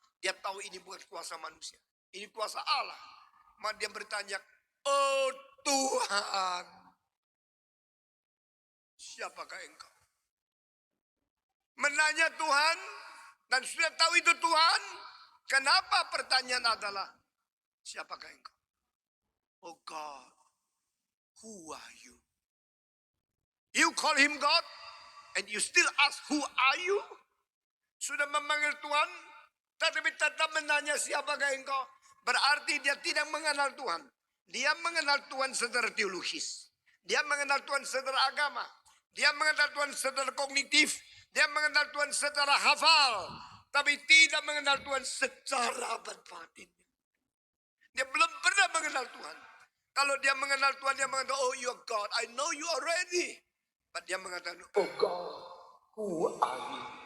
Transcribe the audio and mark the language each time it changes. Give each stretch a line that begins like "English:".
Indonesian: Dia tahu ini bukan kuasa manusia. Ini kuasa Allah. Maka dia bertanya, oh Tuhan, siapakah engkau? Menanya Tuhan, dan sudah tahu itu Tuhan. Kenapa pertanyaan adalah, siapakah engkau?
English: Oh God, who are you? You call him God, and you still ask, who are you?
Indonesian: Sudah memanggil Tuhan, tetapi tetap menanya siapakah engkau? Berarti dia tidak mengenal Tuhan. Dia mengenal Tuhan secara teologis. Dia mengenal Tuhan secara agama. Dia mengenal Tuhan secara kognitif. Dia mengenal Tuhan secara hafal. Tapi tidak mengenal Tuhan secara batin. Dia belum pernah mengenal Tuhan. Kalau dia mengenal Tuhan, dia mengatakan,
English: oh you are God, I know you already. But
Indonesian: dia mengatakan,
English: oh God, who are you?